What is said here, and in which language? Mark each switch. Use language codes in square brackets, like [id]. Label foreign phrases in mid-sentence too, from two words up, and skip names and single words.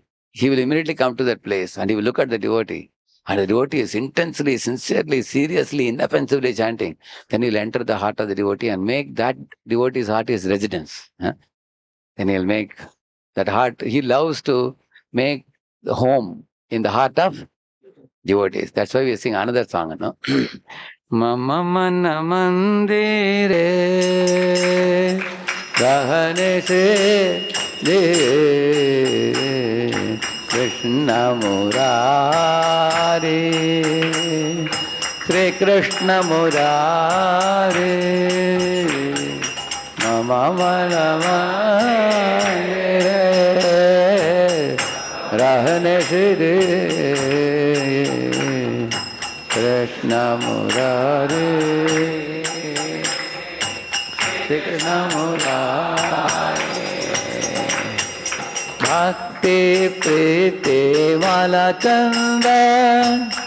[en] He will immediately come to that place and he will look at the devotee. And the devotee is intensely, sincerely, seriously, inoffensively chanting. Then he will enter the heart of the devotee and make that devotee's heart his residence. Then he will make that heart, he loves to make the home in the heart of devotees. That's why we sing another song, no? [bn] মম মন মন্দিরে রহনে সে দে কৃষ্ণ মুরারি শ্রী কৃষ্ণ মুরারি মম মন মন্দিরে রহনে সে দে কৃষ্ণ মুরারি, কৃষ্ণ মুরারি, ভক্তি প্রীতি বালা চন্দন,